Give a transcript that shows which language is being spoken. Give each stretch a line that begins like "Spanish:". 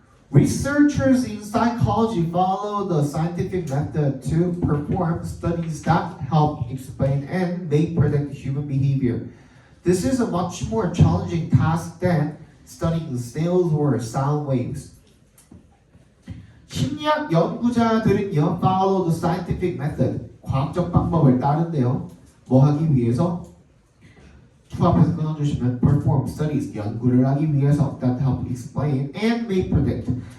English: Researchers in psychology follow the scientific method to perform studies that help explain and may predict human behavior. This is a much more challenging task than studying snails or sound waves.
Korean: 심리학 연구자들은요,
English: follow the scientific method,
Korean: 과학적 방법을 따른대요. 뭐 하기 위해서? 투합해서 끊어주시면
English: perform studies,
Korean: 연구를 하기 위해서
English: that help explain and may predict.